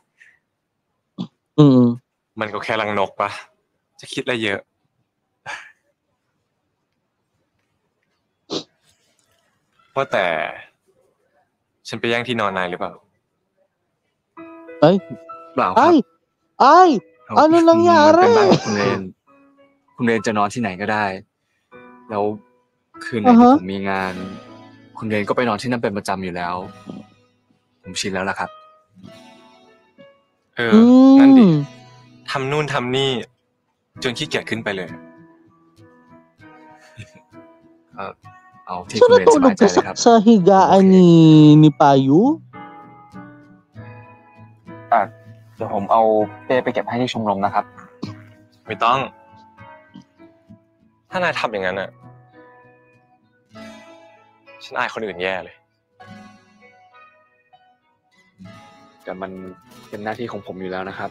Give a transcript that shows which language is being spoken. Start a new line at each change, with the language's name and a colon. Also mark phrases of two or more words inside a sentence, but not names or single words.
Thai: มันก็แค่รังนกปะจะคิดอะไรเยอะ ว่าแต่ ฉันไปแย่งที่นอนนายหรือเปล่า Ay! เปล่าครับ
Filipino: Ay! Ay! Ano
Thai: มันเป็น
Filipino: nangyari?
Thai: บ้านของคุณเรน คุณเรนจะนอนที่ไหนก็ได้ แล้วคืนไหนที่ผมมีงาน คุณเรนก็ไปนอนที่นั่นเป็นประจำอยู่แล้ว ผมชินแล้วล่ะครับ นั่นดิ ทำนู่นทำนี่ จนขี้เกียจขึ้นไปเลย เอาที่
Filipino: So
Thai: คุณเรนสบา
Filipino: natulog
Thai: ยใจ
Filipino: ka
Thai: เลยครับ
Filipino: sa higaan ni Payu?
Thai: เดี๋ยวผมเอาเป้ไปเก็บให้ที่ชมรมนะครับ ไม่ต้อง ถ้านายทำอย่างนั้นอ่ะ ฉันอายคนอื่นแย่เลย แต่มันเป็นหน้าที่ของผมอยู่แล้วนะครับ